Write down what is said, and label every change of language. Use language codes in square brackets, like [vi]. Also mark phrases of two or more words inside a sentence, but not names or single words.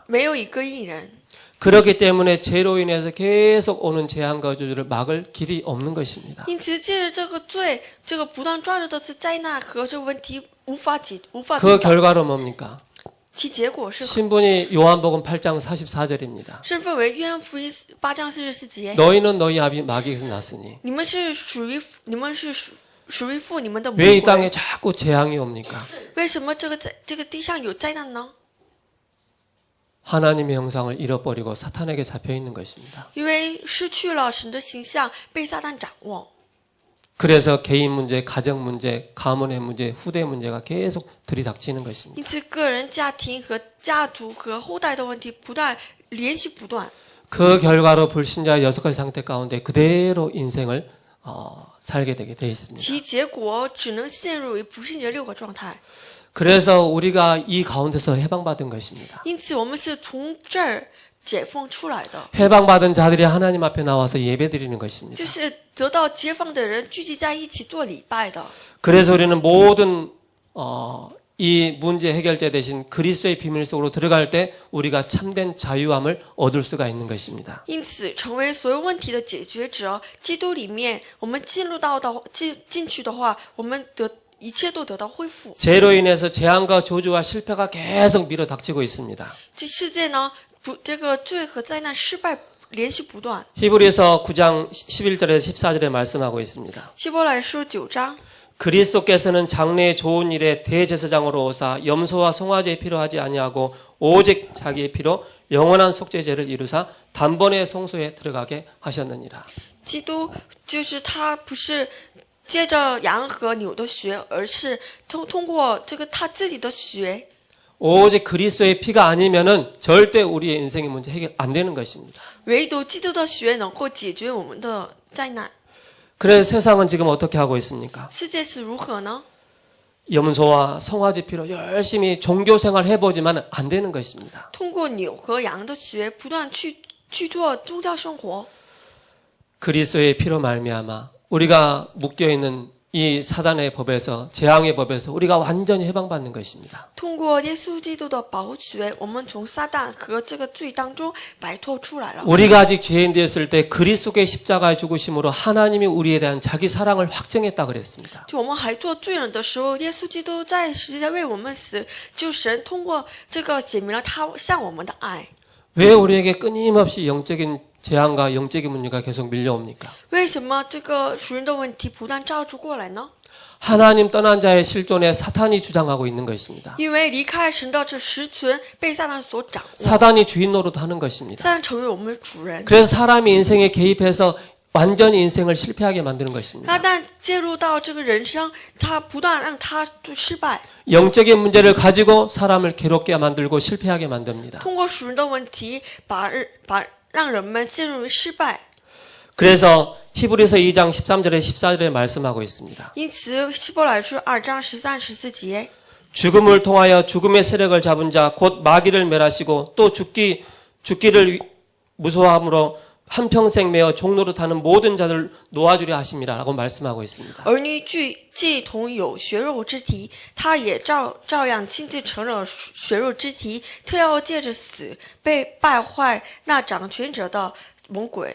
[zh] 没有一个义人。 [ko] 그렇기 때문에 죄로 인해서 계속 오는 재앙과 저주를 막을 길이 없는 것입니다. [zh] 因此，借着这个罪，这个不断抓着的这灾难和这个问题无法抵 [ko] 그 [zh] 挡， [ko] 결과로 뭡니까? [zh] 其结果是 [ko] 신분이 요한복음 8장 44절입니다. [zh] 身份为约翰福音8章44节。 [ko] 너희는 너희 아비 마귀에서 났으니 [zh] 你们是属于父，你们的魔 [ko] 왜 이 [zh] 鬼。 [ko] 땅에 자꾸 재앙이 옵니까? [zh] 为什么这个地上有灾难呢？ [ko] 하나님의 형상을 잃어버리고 사탄에게 잡혀 있는 것입니다. [zh] 因为失去了神的形象，被撒旦掌握。 [ko] 그래서 개인 문제, 가정 문제, 가문의 문제, 후대 문제가 계속 들이닥치는 것입니다. [zh] 因此，个人、家庭和家族和后代的问题连续不断。 [ko] 그 결과로 불신자의 6가지 상태 가운데 그대로 인생을 살게 되게 돼 있습니다. [zh] 其结果只能陷入为不信者6个状态。 [ko] 그래서 우리가 이 가운데서 해방받은 것입니다. [zh] 因此，我们是从这儿解放出来的， [ko] 해방받은 자들이 하나님 앞에 나와서 예배드리는 것입니다. [zh] 就是得到解放的人聚集在一起做礼拜的。 [ko] 그래서 우리는 모든 이 문제 해결자 대신 그리스도의 비밀 속으로 들어갈 때 우리가 참된 자유함을 얻을 수가 있는 것입니다. [zh] 因此，成为所有问题的解决者，基督里面，我们进去的话，我们一切都得到恢复。 [ko] 죄로 인해서 재앙과 저주와 실패가 계속 밀어닥치고 있습니다. [zh] 这世界呢，这个罪和灾难失败连续不断。 [ko] 히브리서 9장 11절에서 14절에 말씀하고 있습니다. [zh] 希伯来书9章， [ko] 그리스도께서는 장래의 좋은 일에 대제사장으로 오사 염소와 송아지의 피로 하지 아니하고 오직 자기의 피로 영원한 속죄제를 이루사 단번에 성소에 들어가게 하셨느니라. [zh] 基督就是他不是借着羊和牛的血，而是通过这个他自己的血， [ko] 오직 그리스도의 피가 아니면은 절대 우리의 인생의 문제 해결 안 되는 것입니다. [zh] 唯独基督的血能够解决我们的灾难。 [ko] 그래서 세상은 지금 어떻게 하고 있습니까? [zh] 世界是如何呢？ [ko] 염소와 송아지 피로 열심히 종교 생활 해보지만 안 되는 것입니다. [zh] 通过牛和羊的血，不断去做宗教生活。 [ko] 그리스도의 피로 말미암아 우리가 묶여 있는 이 사단의 법에서 재앙의 법에서 우리가 완전히 해방받는 것입니다. [zh] 通过耶稣基督的宝血，我们从撒旦和这个罪当中摆脱出来了。 [ko] 우리가 아직 죄인 되었을 때 그리스도의 십자가의 죽으심으로 하나님이 우리에 대한 자기 사랑을 확증했다 그랬습니다. [zh] 就我们还做罪人的时候，耶稣基督在十字架为我们死，就神通过这个写明了他向我们的爱。 [ko] 왜 우리에게 끊임없이 영적인 재앙과 영적인 문제가 계속 밀려옵니까? [zh] 为什么这个属灵的问题不断照住过来呢？ [ko] 하나님 떠난 자의 실존에 사탄이 주장하고 있는 것입니다. [zh] 因为离开神的这实存被撒旦所掌握， [ko] 사단이 주인 노릇하는 것입니다. [zh] 撒旦成为我们的主人。 [ko] 그래서 사람이 인생에 개입해서 완전히 인생을 실패하게 만드는 것입니다. [zh] 撒旦介入到这个人生，他不断让他失败， [ko] 영적인 문제를 가지고 사람을 괴롭게 만들고 실패하게 만듭니다. [zh] 通过属人的问题，让人们陷入失败。 [ko] 그래서 히브리서 2장 13절에 14절에 말씀하고 있습니다. [zh] 因此，希伯来书2章13、14节， [ko] 죽음을 통하여 죽음의 세력을 잡은 자 곧 마귀를 멸하시고 또 죽기를 무서워함으로 한평생 매어 종로로 타는 모든 자들 놓아주려 하심이라고 말씀하고 있습니다. [zh] 儿女既同有血肉之体，他也照样亲自承认血肉之体，特要借着死被败坏那掌权者的魔鬼。